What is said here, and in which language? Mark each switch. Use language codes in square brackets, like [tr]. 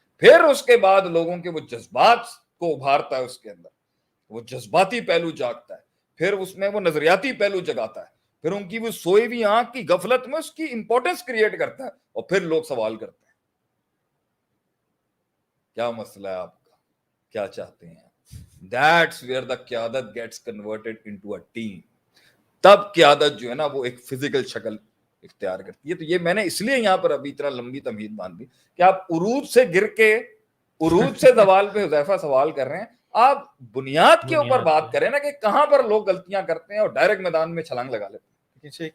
[ur] پھر اس کے بعد لوگوں کے وہ جذبات کو ابھارتا ہے, اس کے اندر وہ جذباتی پہلو جاگتا ہے, پھر اس میں وہ نظریاتی پہلو جگاتا ہے, پھر ان کی وہ سوئی ہوئی آنکھ کی غفلت میں اس کی امپورٹنس کریٹ کرتا ہے, اور پھر لوگ سوال کرتے ہیں کیا مسئلہ ہے آپ کا, کیا چاہتے ہیں. [en] That's where the قیادت gets converted into a team. [ur] تب قیادت جو ہے نا وہ ایک فزیکل شکل اختیار کرتی ہے. تو یہ میں نے اس لیے یہاں پر ابھی اتنا لمبی تمہید باندھ دی کہ آپ عروج سے گر کے عروج سے زوال پہ حذیفہ سوال کر رہے ہیں, آپ بنیاد کے اوپر بات کریں نا کہ کہاں پر لوگ غلطیاں کرتے ہیں اور ڈائریکٹ میدان میں چھلانگ لگا لیتے ہیں.